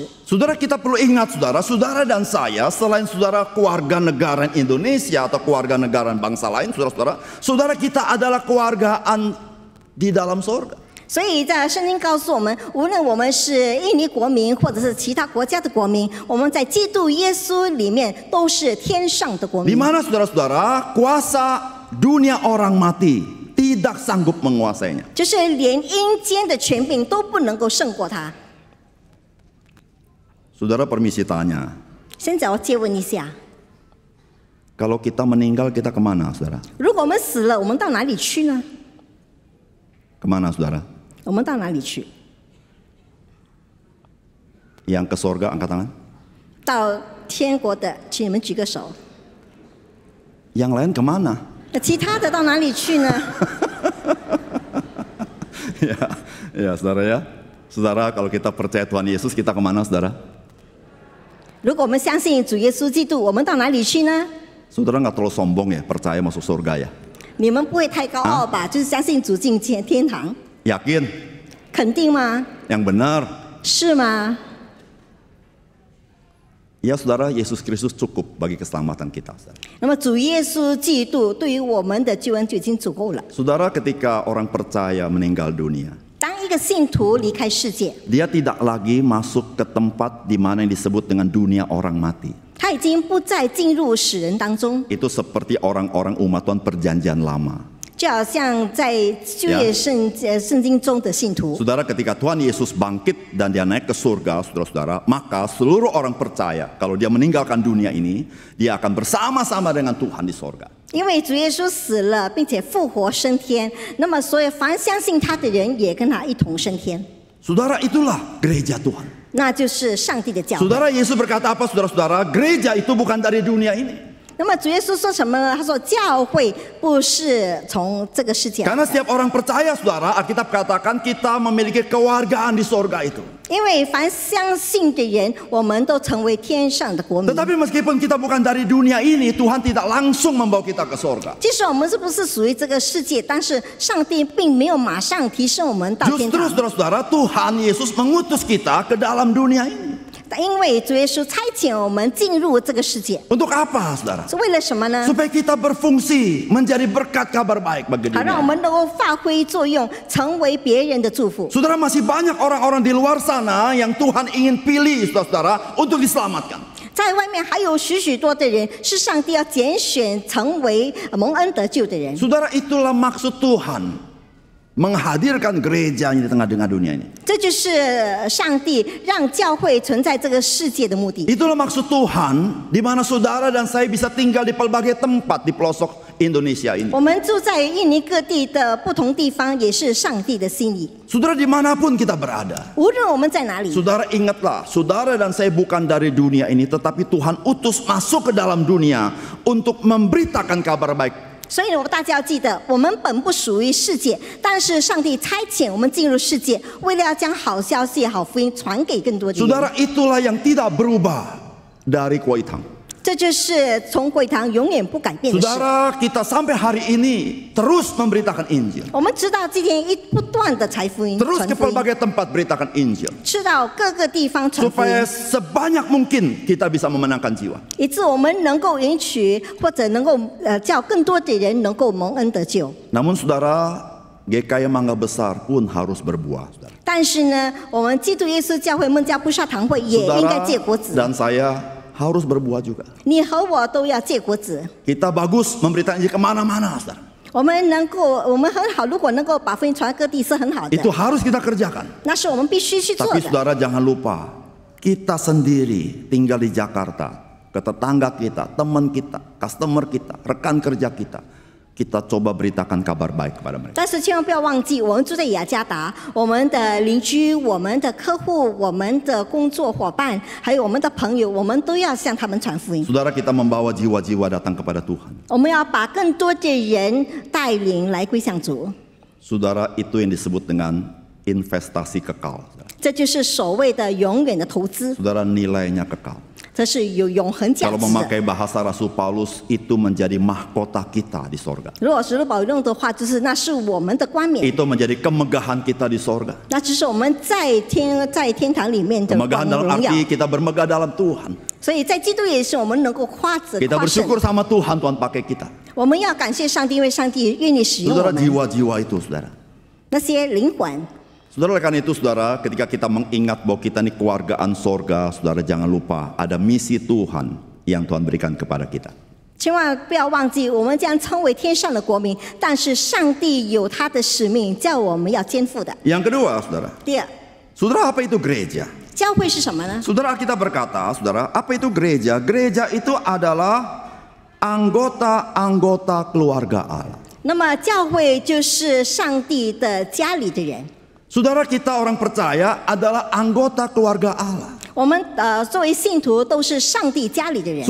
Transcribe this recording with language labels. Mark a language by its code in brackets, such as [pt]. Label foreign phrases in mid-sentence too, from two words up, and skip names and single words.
[id] Saudara, kita perlu ingat saudara, saudara dan saya selain saudara keluarga negara Indonesia atau keluarga negara bangsa lain, saudara-saudara, saudara kita adalah keluargaan di dalam surga. [zh] 所以在圣经告诉我们，无论我们是印尼国民，或者是其他国家的国民，我们在基督耶稣里面都是天上的国 [id] Di [zh] 民。 [id] mana saudara-saudara kuasa dunia orang mati tidak sanggup menguasainya. [zh] 就是连阴间的权柄都不能够胜过他。 [id] Saudara, permisi tanya, [zh] 现在我借问一下， [id] kalau kita meninggal kita kemana saudara? [zh] 如果我们死了，我们到哪里去呢？ [id] Kemana saudara? [zh] 我们到哪里去？ [id] Yang ke surga angkat tangan. [zh] 到天国的，请你们举个手。 [id] Yang lain kemana? [zh] 那其他的到哪里去呢？ [id] Ya saudara ya. Saudara, kalau kita percaya Tuhan Yesus, kita kemana saudara? [zh] 如果我们相信主耶稣基督，我们到哪里去呢？ [id] Saudara nggak terlalu sombong ya, percaya masuk surga ya? [zh] 你们不会太高傲吧？就是相信主进天堂， [id] Yakin? [zh] 肯定吗？ [id] Yang benar? [zh] 是吗？ [id] Ya saudara, Yesus Kristus cukup bagi keselamatan kita saudara. [zh] 那么主耶稣基督对于我们的救恩就已经足够了。 [id] Saudara, ketika orang percaya meninggal dunia, [zh] 当一个信徒离开世界， [id] dia tidak lagi masuk ke tempat di mana yang disebut dengan dunia orang mati. [zh] 他已经不再进入死人当中， [id] Itu seperti orang-orang umat Tuhan perjanjian lama. [zh] 就好像在旧约圣经中的信徒。 [id] Saudara, ketika Tuhan Yesus bangkit dan dia naik ke surga, saudara-saudara, maka seluruh orang percaya kalau dia meninggalkan dunia ini, dia akan bersama-sama dengan Tuhan di surga. [zh] 因为主耶稣死了，并且复活升天，那么所有凡相信他的人也跟他一同升天。 [id] Saudara, itulah gereja Tuhan. [zh] 那就是上帝的教会。 [id] Saudara, Yesus berkata apa saudara-saudara? Gereja itu bukan dari dunia ini. [zh] 那么主耶稣说什么呢？他说教会不是从这个世界来 [id] Karena [zh] 的， [id] setiap orang percaya saudara, Alkitab katakan kita memiliki kewargaan di sorga itu. [zh] 因为凡相信的人，我们都成为天上的国民。 [id] Tetapi meskipun kita bukan dari dunia ini, Tuhan tidak langsung membawa kita ke sorga. [zh] 即使我们是不是属于这个世界，但是上帝并没有马上提升我们到天 [id] Justru [zh] 堂。 [id] saudara-saudara, Tuhan Yesus mengutus kita ke dalam dunia ini. [zh] 因为主耶稣差遣我们进入这个世界， [id] Untuk apa saudara? [zh] 是为了什么呢？ [id] Supaya kita berfungsi menjadi berkat kabar baik bagi [zh] 好让我 [id] dunia. [zh] 们能够发挥作用，成为别人的祝福。 [id] Saudara, masih banyak orang-orang di luar sana yang Tuhan ingin pilih saudara-saudara untuk diselamatkan. [zh] 在外面还有许许多的人是上帝要拣选成为蒙恩得救的人。 [id] Saudara, itulah maksud Tuhan menghadirkan gerejanya di tengah-tengah dunia ini. [zh] 这就是上帝让教会存在这个世界的目的。 [id] Itulah maksud Tuhan di mana saudara dan saya bisa tinggal di pelbagai tempat di pelosok Indonesia ini. [zh] 我们住在印尼各地的不同地方，也是上帝的心意。 [id] Saudara, dimanapun kita berada, [zh] 无论我们在哪里， [id] saudara ingatlah, saudara dan saya bukan dari dunia ini, tetapi Tuhan utus masuk ke dalam dunia untuk memberitakan kabar baik. [zh] 所以大家要记得，我们本不属于世界，但是上帝差遣我们进入世界，为了要将好消息、好福音传给更多的人。 [id] Saudara, itulah yang tidak berubah dari Kuitang. [zh] 这就是从会堂永远不改变的事。 [id] Saudara, kita sampai hari ini terus memberitakan Injil. [zh] 我们知道今天不断的传福音， [id] Terus [zh] 传 [id] ke [zh] 福音， [id] pelbagai tempat beritakan Injil. [zh] 去到各个地方传福音 [id] Supaya，sebanyak mungkin kita bisa memenangkan jiwa. [zh] 以致我们能够允许或者能够叫更多的人能够蒙恩得救。 [id] Namun saudara, GKI Mangga Besar pun harus berbuah. Saudara, [zh] 但是呢，我们基督耶稣教会孟加布萨堂会也应该 [id] saudara [zh] 结果子， [id] dan saya harus berbuah juga. [zh] 你和我都要结果子。 [id] Kita bagus memberitakan Injil kemana-mana, saudara. [zh] 我们很好，如果能够把福音传各地是很好的， [id] Itu harus kita kerjakan. [zh] 那是我们必须去做 [id] Tapi [zh] 的。 [id] saudara jangan lupa, kita sendiri tinggal di Jakarta, ke tetangga kita, teman kita, customer kita, rekan kerja kita, kita coba beritakan kabar baik kepada mereka. [zh] 但是千万不要忘记，我们住在雅加达，我们的邻居、我们的客户、我们的工作伙伴，还有我们的朋友，我们都要向他们传福音。 [id] Saudara, kita membawa jiwa-jiwa datang kepada Tuhan. [zh] 我们要把更多的人带领来归向主， [id] Saudara, itu yang disebut dengan investasi kekal. [zh] 这就是所谓的永远的投资， [id] Saudara, nilainya kekal. [zh] 这是有永恒价 [id] Kalau [zh] 值的。 [id] memakai bahasa Rasul Paulus, itu menjadi mahkota kita di sorga. [zh] 如果使徒保用的话，就是那是我们的冠冕， [id] Itu menjadi kemegahan kita di sorga. [zh] 那就是我们在天堂里面的 [id] Kemegahan [zh] 光 [id] dalam [zh] 荣耀。 [id] arti kita bermegah dalam Tuhan. [zh] 所以在基督也是我们能够夸 [id] Kita [zh] 胜。 [id] bersyukur sama Tuhan, Tuhan pakai kita. [zh] 我们要感谢上帝，因为上帝愿意使用我 [id] Saudara, [zh] 们。 [id] jiwa-jiwa itu, saudara. [zh] 那些灵魂， [id] Saudara, oleh karena itu, saudara, ketika kita mengingat bahwa kita ini keluargaan sorga, saudara jangan lupa ada misi Tuhan yang Tuhan berikan kepada kita. [zh] 千万不要忘记，我们将称为天上的国民，但是上帝有他的使命，叫我们要肩负的。 [id] Yang kedua, saudara, [zh] 第二， [id] saudara, apa itu gereja? 教会是什么呢？ Saudara, kita berkata, saudara, apa itu gereja? Gereja itu adalah anggota-anggota keluarga Allah. [zh] 那么教会就是上帝的家里的人。 [id] Saudara, kita orang percaya adalah anggota keluarga Allah. [zh] 我们作为信徒都是上帝家里的人。